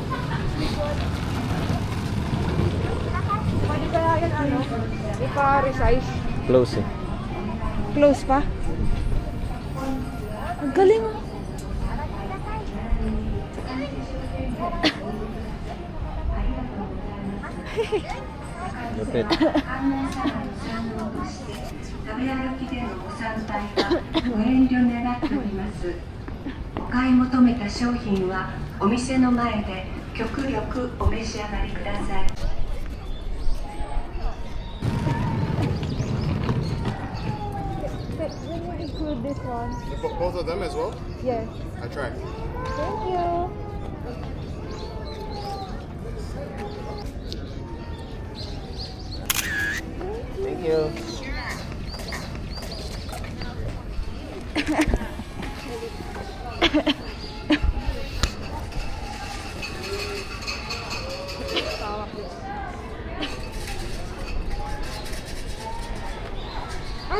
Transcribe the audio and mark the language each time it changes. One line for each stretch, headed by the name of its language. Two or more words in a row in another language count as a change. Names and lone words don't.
Filipino: Pwede kaya yan ano? Ipa-resize. Close eh. Close pa? Ang galing oh. Lupit.
Japanese: 食べ歩きでのご参拝はご遠慮願っております。お買い求めた商品はお店の前で極力お召し上がりください。
English: When you include this one? Both of them as well? Yes. I tried. Thank you. Thank you.
Filipino: Tawak din. Ay!